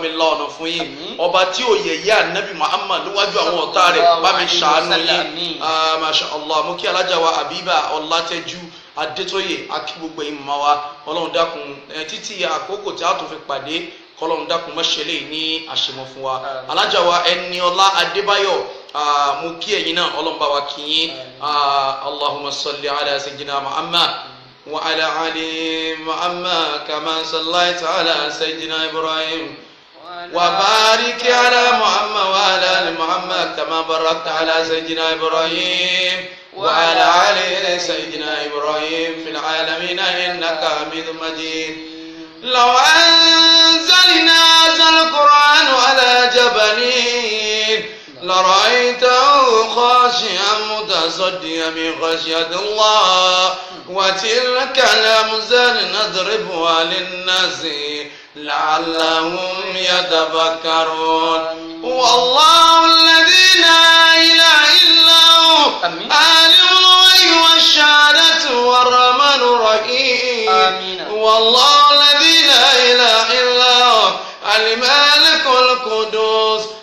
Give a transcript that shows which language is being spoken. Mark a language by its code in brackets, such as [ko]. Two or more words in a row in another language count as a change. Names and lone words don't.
[yo] mi la ọ̀nà fún yín ọba tí ò yẹ̀yẹ́ Ànábì Muhammad níwájú àwọn ọ̀tá rẹ̀ bá mi ṣàánú yín [ar] ما شاء الله [yo] mú kí alájà wa Habiba Ọlátẹ́jú Adétóyè akí gbogbo ẹ̀yin màmá wa Ọlọ́run dákun títí àkókò tí a tún fi pàdé kọ́lọ́run dákun mọ́ṣẹ́lẹ̀ ní àṣemọ́ fún wa alájà wa Ẹniọlá Adébáyọ̀ mú kí ẹ̀yin náà Ọlọ́run bá wa kí yín [ar] اللهم صل على سيدنا محمد وعلى آل محمد كما صليت على سيدنا إبراهيم وبارك على محمد وعلى آل محمد كما باركت على سيدنا إبراهيم وعلى آل سيدنا إبراهيم في العالمين إنك حميد مجيد. لو أنزلنا هذا القرآن على جبل لرأيته خاشعا متصدعا من خشية الله وتلك الأمثال نضربها للناس لعلهم يتفكرون والله الذي لا إله إلا هو عالم الغيب والشهادة والرحمن الرحيم والله الذي لا إله إلا هو الملك القدوس